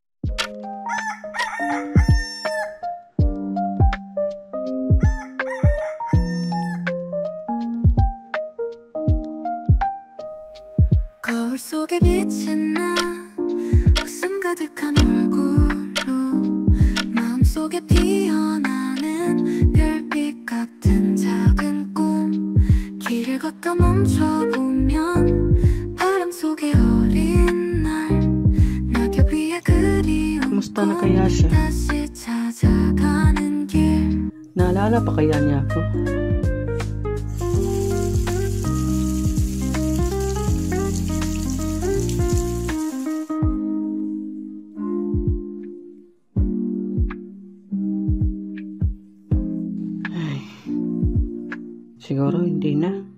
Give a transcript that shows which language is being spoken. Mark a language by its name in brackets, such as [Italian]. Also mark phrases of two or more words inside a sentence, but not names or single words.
[Korean] 거울 속에 비친 나 웃음 가득한 얼굴로 마음속에 피어나는 별빛 같은 작은 꿈 길을 걷다 멈춰보면 바람 속에 어린 날 낙엽 위에 그리운 [Filipino] Kumusta na kaya siya? [Korean] 다시 찾아가는 길 [Filipino] Naalala pa kaya niya ako? Ay, siguro hindi na.